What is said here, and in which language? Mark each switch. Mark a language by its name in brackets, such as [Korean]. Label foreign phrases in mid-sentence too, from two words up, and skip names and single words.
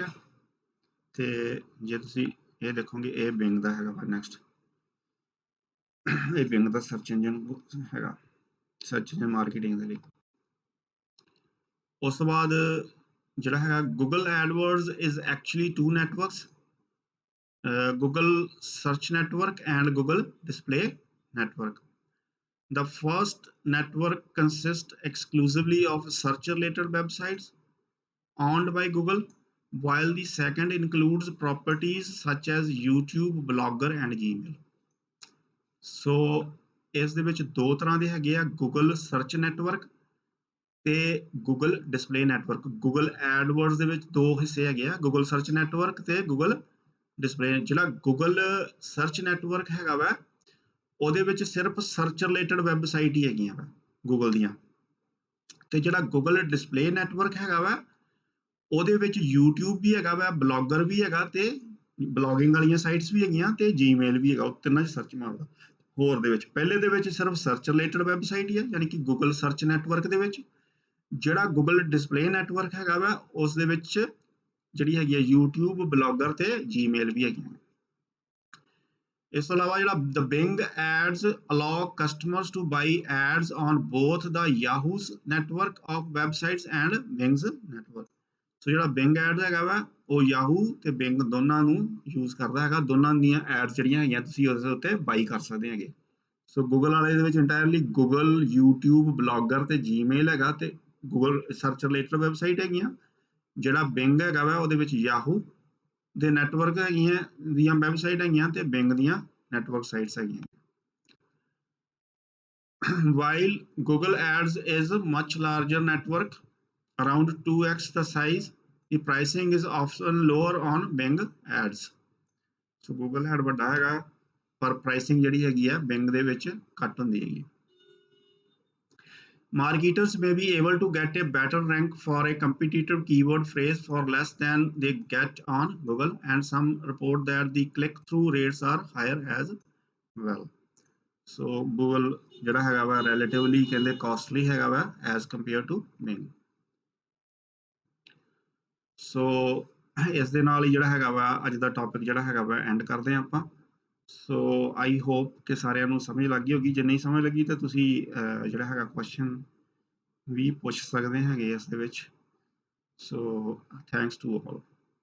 [Punjabi] ਤੇ ਜੇ ਤੁਸੀਂ ਇਹ ਦੇਖੋਗੇ ਇਹ ਬਿੰਗ ਦਾ ਹੈਗਾ ਵਾ ਨੈਕਸਟ, ਇਹ ਬਿੰਗ ਦਾ [English] search engine [Punjabi] ਹੈਗਾ [English] search engine marketing [Punjabi] ਦੇ ਲਈ। ਉਸ ਤੋਂ ਬਾਅਦ ਜਿਹੜਾ ਹੈਗਾ [English] Google AdWords is actually two networks, Google search network and Google display network. The first network consists exclusively of search related websites owned by Google, while the second includes properties such as YouTube, Blogger and Gmail. [Punjabi] So ਇਸ ਦੇ ਵਿੱਚ ਦੋ ਤਰ੍ਹਾਂ ਦੇ ਹੈਗੇ ਆ, Google search network ਤੇ Google display network। Google AdWords ਦੇ ਵਿੱਚ ਦੋ ਹਿੱਸੇ ਹੈਗੇ ਆ, Google search network ਤੇ Google ਡਿਸਪਲੇ। ਜਿਹੜਾ ਗੂਗਲ ਸਰਚ ਨੈਟਵਰਕ ਹੈਗਾ ਵਾ ਉਹਦੇ ਵਿੱਚ ਸਿਰਫ [English] search related website [Punjabi] ਹੀ ਹੈਗੀਆਂ ਵਾ ਗੂਗਲ ਦੀਆਂ, ਤੇ ਜਿਹੜਾ ਗੂਗਲ ਡਿਸਪਲੇ ਨੈਟਵਰਕ ਹੈਗਾ ਵਾ ਉਹਦੇ ਵਿੱਚ YouTube ਵੀ ਹੈਗਾ ਵਾ, ਬਲੌਗਰ ਵੀ ਹੈਗਾ ਤੇ ਬਲੌਗਿੰਗ ਵਾਲੀਆਂ ਸਾਈਟਸ ਵੀ ਹੈਗੀਆਂ ਤੇ Gmail ਵੀ ਹੈਗਾ। ਉਹ ਤਿੰਨਾਂ 'ਚ ਸਰਚ ਮਾਰਦਾ। ਹੋਰ ਦੇ ਵਿੱਚ ਪਹਿਲੇ ਦੇ ਵਿੱਚ ਸਿਰਫ [English] search related website [Punjabi] ਹੀ ਹੈ, ਯਾਨੀ ਕਿ ਗੂਗਲ ਸਰਚ ਨੈਟਵਰਕ ਦੇ ਵਿੱਚ। ਜਿਹੜਾ ਗੂਗਲ ਡਿਸਪਲੇ ਨੈਟਵਰਕ ਹੈਗਾ ਵਾ ਉਸ ਦੇ ਵਿੱਚ ਜਿਹੜੀ ਹੈਗੀ ਹੈ YouTube, ਬਲੌਗਰ ਤੇ Gmail ਵੀ ਹੈਗੀਆਂ। ਇਸ ਤੋਂ ਇਲਾਵਾ ਜਿਹੜਾ [English] the Bing ads allow customers to buy ads on both the Yahoo's network of websites and Bing's network। [Punjabi] ਸੋ ਜਿਹੜਾ Bing ads ਹੈਗਾ ਵਾ ਉਹ Yahoo ਤੇ Bing ਦੋਨਾਂ ਨੂੰ ਯੂਜ਼ ਕਰਦਾ ਹੈਗਾ, ਦੋਨਾਂ ਦੀਆਂ ਐਡਸ ਜਿਹੜੀਆਂ ਹੈਗੀਆਂ ਤੁਸੀਂ ਉਸ ਉੱਤੇ ਬਾਈ ਕਰ ਸਕਦੇ ਹੈਗੇ। ਸੋ ਗੂਗਲ ਵਾਲੇ ਦੇ ਵਿੱਚ ਇੰਟਾਇਰਲੀ ਗੂਗਲ, YouTube, ਬਲੌਗਰ ਤੇ Gmail ਹੈਗਾ ਤੇ [English] Google search related website [Punjabi] ਹੈਗੀਆਂ। ਜਿਹੜਾ ਬਿੰਗ ਹੈਗਾ ਵਾ ਉਹਦੇ ਵਿੱਚ ਯਾਹੂ ਦੇ ਨੈਟਵਰਕ ਹੈਗੀਆਂ ਦੀਆਂ ਵੈਬਸਾਈਟ ਹੈਗੀਆਂ ਤੇ ਬਿੰਗ ਦੀਆਂ [English] network sites [Punjabi] ਹੈਗੀਆਂ। [English] While Google Ads is a much larger network, around 2x the size, the pricing is often lower on Bing Ads। [Punjabi] ਸੋ Google Ad ਵੱਡਾ ਹੈਗਾ ਪਰ ਪ੍ਰਾਈਸਿੰਗ ਜਿਹੜੀ ਹੈਗੀ ਆ ਬਿੰਗ ਦੇ ਵਿੱਚ ਘੱਟ ਹੁੰਦੀ ਹੈਗੀ। [English] Marketers may be able to get a better rank for a competitive keyword phrase for less than they get on Google, and some report that the click-through rates are higher as well। [Punjabi] So Google ਜਿਹੜਾ ਹੈਗਾ ਵਾ relatively ਕਹਿੰਦੇ costly ਹੈਗਾ ਵਾ [English] as compared to Bing। [Punjabi] So ਇਸ ਦੇ ਨਾਲ ਹੀ ਜਿਹੜਾ ਹੈਗਾ ਵਾ ਅੱਜ ਦਾ ਟੌਪਿਕ ਜਿਹੜਾ ਹੈਗਾ ਵਾ ਐਂਡ ਕਰਦੇ ਹਾਂ ਆਪਾਂ। ਸੋ [English] I hope [Punjabi] ਕਿ ਸਾਰਿਆਂ ਨੂੰ ਸਮਝ ਲੱਗ ਗਈ ਹੋਗੀ। ਜੇ ਨਹੀਂ ਸਮਝ ਲੱਗੀ ਤਾਂ ਤੁਸੀਂ ਜਿਹੜਾ ਹੈਗਾ ਕੁਐਸਚਨ ਵੀ ਪੁੱਛ ਸਕਦੇ ਹੈਗੇ ਇਸ ਦੇ ਵਿੱਚ। [English] so thanks to all.